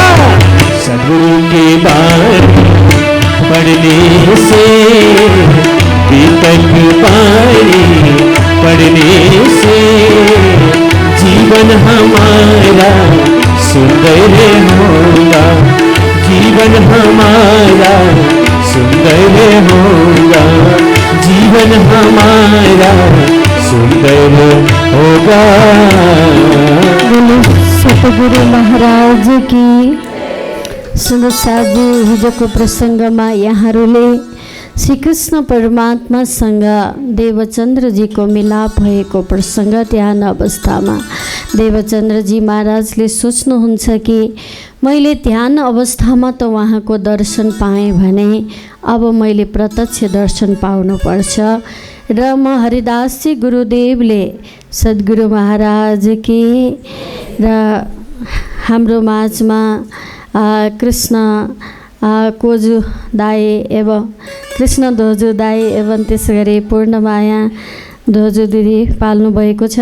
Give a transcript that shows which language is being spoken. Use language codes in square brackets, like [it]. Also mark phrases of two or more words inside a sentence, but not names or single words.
[hi] सदगुरु के बाणी पढ़ने से, दीपक बाणी पढ़ने से जीवन हमारा सुंदर होगा, जीवन हमारा सुंदर होगा, जीवन हमारा सुंदर होगा। बोलो सतगुरु महाराज की। [ne] सुन्दर साथी, हिजोको प्रसङ्गमा यहाँहरूले श्रीकृष्ण परमात्मासँग देवचन्द्रजीको मिलाप भएको प्रसङ्ग ध्यान अवस्थामा देवचन्द्रजी महाराजले सोच्नुहुन्छ कि मैले ध्यान अवस्थामा त उहाँको दर्शन पाएँ भने अब मैले प्रत्यक्ष दर्शन पाउनुपर्छ र म हरिदासजी गुरुदेवले [hi] सद्गुरु महाराज की [ne] र हाम्रो माझमा कृष्ण कोजु दाई एवं कृष्ण दोजु दाई एवं त्यसै गरी पूर्णमाया दोजु दिदी पाल्नु भएको छ।